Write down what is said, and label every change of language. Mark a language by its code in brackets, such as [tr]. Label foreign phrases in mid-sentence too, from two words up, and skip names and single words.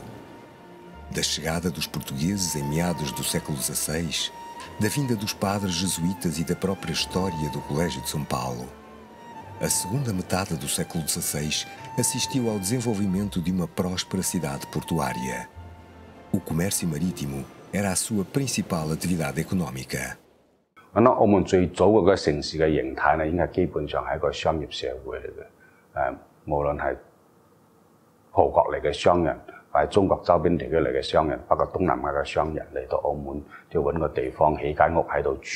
[pt] Da chegada dos portugueses em meados do século XVI, da vinda dos padres jesuítas e da própria história do Colégio de São Paulo. A segunda metade do século XVI assistiu ao desenvolvimento de uma próspera cidade portuária. O comércio marítimo era a sua principal atividade econômica. [yue] 澳門最早嘅嗰個城市嘅形態咧，應該基本上係一個商業社會嚟嘅。無論係葡國嚟嘅商人，或者中國周邊地區嚟嘅商人，包括東南亞嘅商人嚟到澳門，要揾個地方起間屋喺度住。